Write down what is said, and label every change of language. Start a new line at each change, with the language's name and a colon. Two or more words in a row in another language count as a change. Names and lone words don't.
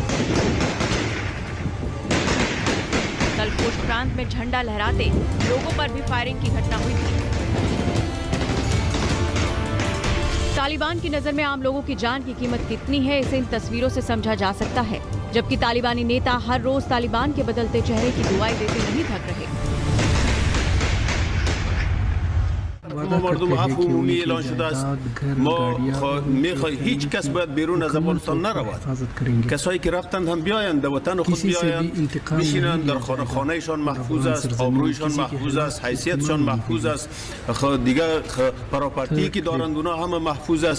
Hindi: कल कोट प्रांत में झंडा लहराते लोगों पर भी फायरिंग की घटना हुई थी। तालिबान की नजर में आम लोगों की जान की कीमत कितनी है, इसे इन तस्वीरों से समझा जा सकता है। जबकि तालिबानी नेता हर रोज तालिबान के बदलते चेहरे की दुआएं देते नहीं थक रहे।
Persian: ما مردم عفو عمومی اعلان شده است. ما میخواهیم هیچ کس باید بیرون از افغانستان نرود. کسایی که رفتند هم بیایند، در وطن خود بیایند، بشینند، در خانهشان محفوظ است، آبرویشان محفوظ است، حیثیتشان محفوظ است، دیگه پراپرتی که دارند اونا همه محفوظ است.